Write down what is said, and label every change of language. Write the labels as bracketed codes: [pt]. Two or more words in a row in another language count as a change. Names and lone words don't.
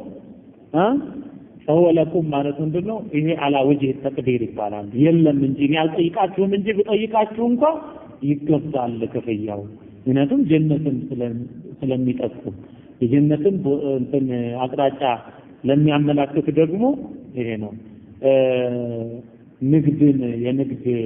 [ar] فهو لكم [am] ማለት ምንድነው ይሄ [ar] على وجه التقدير [am] ይባላል የለም እንጂ ያልጠይቃችሁም እንጂ ብጠይቃችሁ እንኳን ይገባል ከፈያው ምክንያቱም ጀነትን ስለሚጠቁም የጀነትን እንትን አቅጣጫ ለሚያመላክት ደግሞ ይሄ ነው ንግድን የንግድ